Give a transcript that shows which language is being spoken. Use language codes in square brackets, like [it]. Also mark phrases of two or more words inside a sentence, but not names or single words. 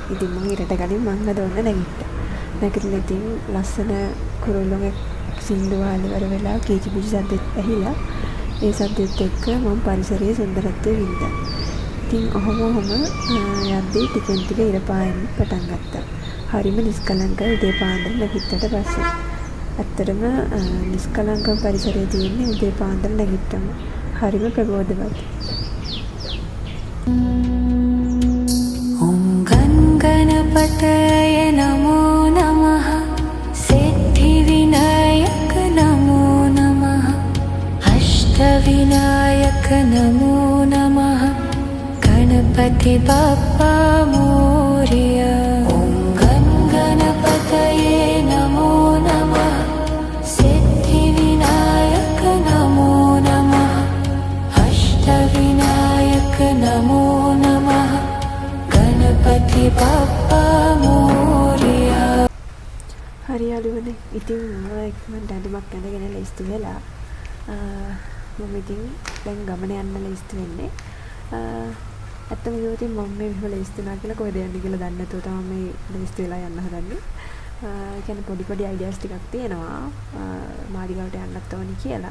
[si] ඉතින් මම ඉරට කලින් මං අද ඔන්න නැගිට්ටා. නැගිටලා ඉතින් ලස්සන කුරුල්ලෝගේ සින්දුවාල ඉවර වෙලා කීචි පිචි සද්දෙත් ඇහිලා ඒ සද්දෙත් එක්ක මම පරිසරයේ සුන්දරත්වය වින්දා. ඉතින් ඔහොම යද්දී ටිකෙන් ටික ඉර පායන්න පටන් ගත්තා. හරිම නිස්කලංක උදේ පාන්දර නැගිට්ටට පස්සේ. ඇත්තටම නිස්කලංක පරිසරයේ තියෙන්නේ උදේ පාන්දර නැගිට්ටම. හරිම ප්‍රබෝධවත්. [sa] ओम गणपतये नमो नमः सिद्धि विनायक नमो नमः अष्ट विनायक नमो नमः [mr] गणपति बप्पा मोरया [sa] ओम गणपतये नमो नमः सिद्धि विनायक नमो नमः अष्ट विनायक नमो नमः [mr] गणपति बप्पा मोरया. [si] හරි යාළුවනේ. ඉතින් මම ඉක්මනට ඇඳුමක් ඇඳගෙන ලෑස්ති වෙලා මම ඉතින් දැන් ගමන යන්න ලෑස්ති වෙන්නේ. ඇත්තම කිව්වොත් මම මේ විදිහට ලෑස්ති වෙනවා කියලා කොහෙද යන්නේ කියලා දන්නේ නැතුව තමයි මේ ලෑස්ති වෙලා යන්න හදන්නේ. ඒ කියන්නේ පොඩි අයිඩියාස් ටිකක් තියෙනවා. මාලිගාවට යන්නත් ඕනි කියලා.